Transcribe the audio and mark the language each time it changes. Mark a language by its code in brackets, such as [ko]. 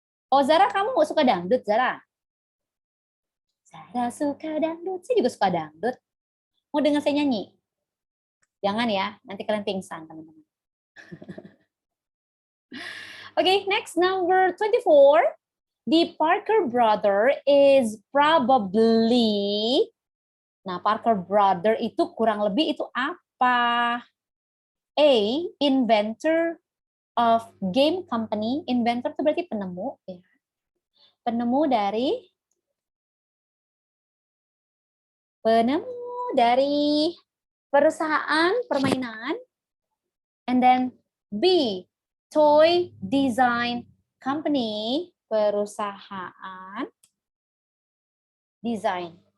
[id] Oh, Zara, kamu mau suka dangdut, Zara? Zara suka dangdut. Saya juga suka dangdut. Mau dengar saya nyanyi? Jangan ya, nanti kalian pingsan, teman-teman. [en] Okay, next, number 24. The Parker brother is probably... [id] Nah, Parker brother itu kurang lebih itu apa? [en] A, inventor of game company. [id] Inventor itu berarti penemu. Ya. Penemu dari perusahaan permainan. [en] And then B, toy design company, [id] perusahaan desain.